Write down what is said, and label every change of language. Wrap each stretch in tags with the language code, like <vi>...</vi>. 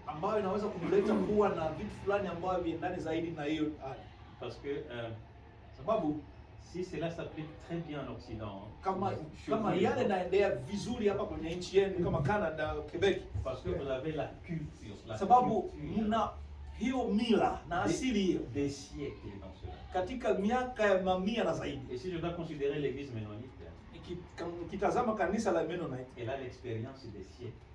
<sw>ambayo inaweza kumleta kuwa na vitu fulani ambavyo viendane zaidi na hiyo hali.</sw> <fr>Parce que</fr> <sw>Sababu</sw> <fr>si cela s'applique très bien en Occident,</fr> <sw>kama yale naendea vizuri hapa kwenye nchi yenu kama Canada, Quebec,</sw> <fr>parce que vous avez la culture,</fr> <sw>sababu mna hiyo mila na asili hiyo</sw> <fr>des siècles dans cela.</fr> <sw>katika miaka ya mamia na zaidi.</sw> <fr>Et si je dois considérer l'église ménonite,</fr> <sw>Nikitazama kanisa la Mennonite</sw> <fr>elle a l'expérience des siècles.</fr>